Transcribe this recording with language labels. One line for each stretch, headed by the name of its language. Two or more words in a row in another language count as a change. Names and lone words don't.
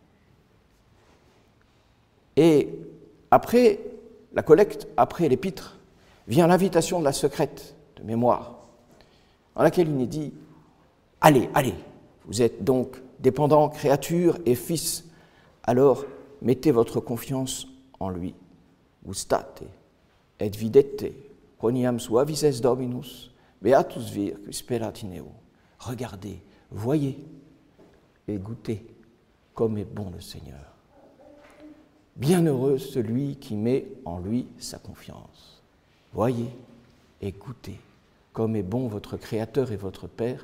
French: Et après la collecte, après l'Épître, vient l'invitation de la secrète de mémoire, dans laquelle il est dit « Allez, allez, vous êtes donc dépendants, créatures et fils, alors mettez votre confiance en lui.
Latin: Gustate et videte, quoniam suavis es Dominus, beatus vir qui sperat in eo.
French: Regardez, voyez et goûtez comme est bon le Seigneur. Bienheureux celui qui met en lui sa confiance. Voyez et goûtez comme est bon votre Créateur et votre Père.